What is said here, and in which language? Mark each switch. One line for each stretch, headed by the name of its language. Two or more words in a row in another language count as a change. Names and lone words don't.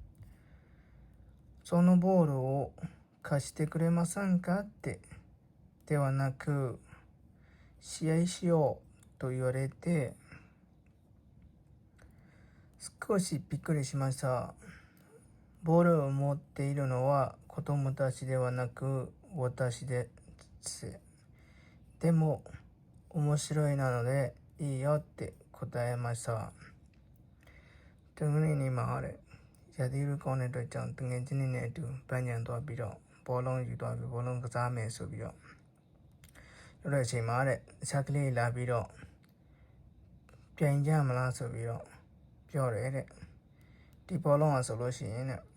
Japanese: そのボールを貸してくれませんかってではなく、試合しようと言われて、少しびっくりしました。ボールを持っているのは子供たちではなく私です。でも面白いなのでいいよって答えました。
Burmese: တငယ်နေ့မှာတဲ့ရာသီဥတုကောင်းတဲ့အတွက်ကြောင့်တငယ်ချင်းတွေနဲ့အတူပန်းချံသွားပြီးတော့ဘောလုံးယူသွားပြီးဘောလုံးကစားမယ်ဆိုပြီးတော့ပြောတဲ့အချိန်မှာတဲ့အခြားကလေးလာပြီးတော့ပြိုင်ကြမလားဆိုပြီးတော့ပြောတယ်တဲ့ဒီဘောလုံးอ่ะဆိုလို့ရှိရင်တဲ့